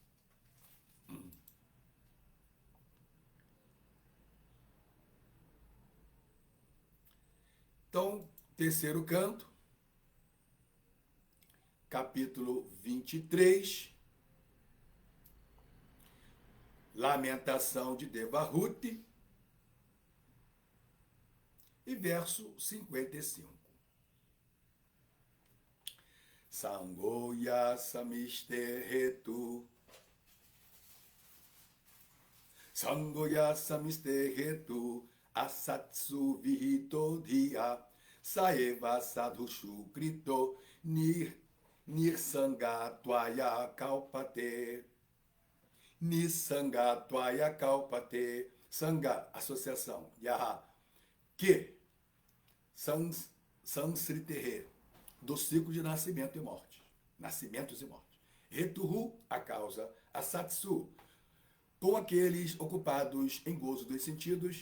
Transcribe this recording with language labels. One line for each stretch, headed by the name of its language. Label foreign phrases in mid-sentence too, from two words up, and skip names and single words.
Portuguese: Então, terceiro canto, capítulo 23, Lamentação de Devahuti, e verso 55.
Sanskrit: Sangoya samistehetu, Sangoya samistehetu, asatsu vihito dhiya, saeva sadhushu krito, nirsangatvaya kalpate. Nisangatvaya kalpate. Sangha,
Portuguese: associação. Yaha, que sansritehe, do ciclo de nascimento e morte. Nascimentos e mortes. Retuhu, a causa. Asatsu, com aqueles ocupados em gozo dos sentidos.